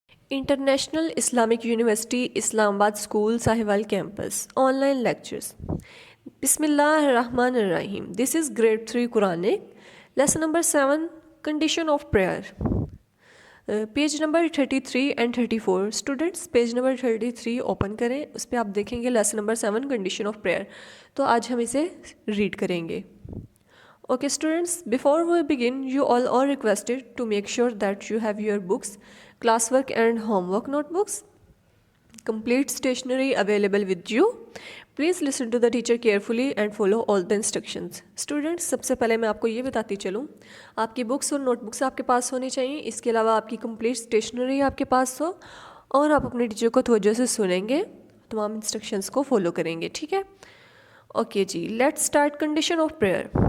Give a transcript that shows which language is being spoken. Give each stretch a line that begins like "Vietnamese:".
English: International Islamic University, Islamabad School, Sahiwal Campus. Online lectures. Bismillah ar-Rahman ar-Rahim. This is grade 3 Quranic. Lesson number 7, Condition of Prayer. Page number 33 and 34. Students, page number 33 open
Urdu: کریں. اس پہ آپ دیکھیں گے
English: lesson number 7,
Urdu: Condition of Prayer. تو آج ہم اسے read کریں گے.
English: Okay students, before we begin, you all are requested to make sure that you have your books, classwork and homework notebooks, complete stationery available with you. Please listen to the teacher carefully and follow all the instructions.
Urdu: Students, سب سے پہلے میں آپ کو یہ بتاتی چلوں, آپ کی بکس اور نوٹ بکس آپ کے پاس ہونی چاہیے. اس کے علاوہ آپ کی کمپلیٹ اسٹیشنری آپ کے پاس ہو, اور آپ اپنے ٹیچر کو توجہ سے سنیں گے, تمام انسٹرکشنز کو فالو کریں گے. ٹھیک ہے؟
English: Okay جی, let's start. Condition of prayer.